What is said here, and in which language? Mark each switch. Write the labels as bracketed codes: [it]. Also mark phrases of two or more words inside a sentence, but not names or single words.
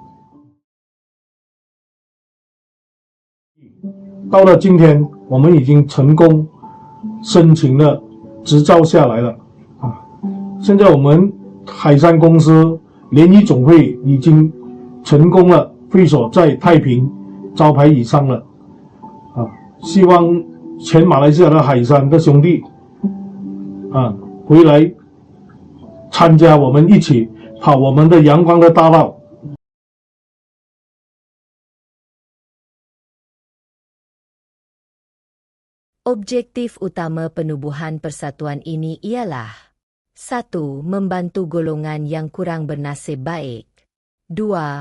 [zh] 到了今天，我们已经成功申请了执照下来了现在我们海山公司联谊总会已经成功了，会所在太平招牌以上了希望全马来西亚的海山的兄弟回来参加我们一起跑我们的阳光的大道。 [ms] Objektif utama penubuhan persatuan ini ialah 1. Membantu golongan yang kurang bernasib baik. 2.